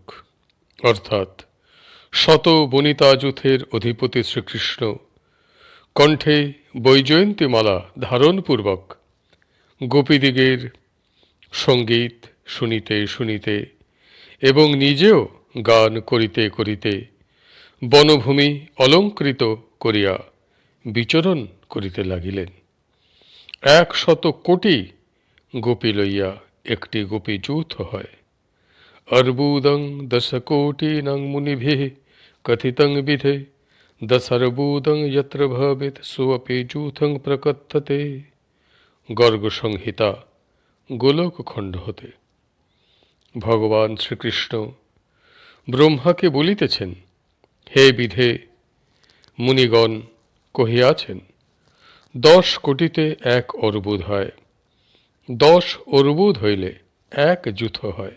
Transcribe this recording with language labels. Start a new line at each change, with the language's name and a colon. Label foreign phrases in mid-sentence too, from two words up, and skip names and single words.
Bangla: অর্থাৎ শত বনিতাযূথের অধিপতি শ্রীকৃষ্ণ কণ্ঠে বৈজয়ন্তীমালা ধারণপূর্বক গোপীদিগের সঙ্গীত শুনিতে শুনিতে এবং নিজেও গান করিতে করিতে বনভূমি অলঙ্কৃত করিয়া বিচরণ করিতে লাগিলেন। ১০০ কোটি গোপী লইয়া একটি গোপীযূথ হয়।
Sanskrit: अर्बुदं दशकोटिनं मुनिभिः कथितं विधे दशर्बुदं यत्र भवेत् सोऽपि যূথং প্রকথ্যতে।
Bangla: গর্গ সংহিতা গোলক খণ্ড হতে। ভগবান শ্রীকৃষ্ণ ব্রহ্মাকে বলিতেছেন, হে বিধে, মুনিগণ কহিয়াছেন ১০ কোটিতে এক অর্বুদ হয়, ১০ অর্বুদ হইলে এক যূথ হয়।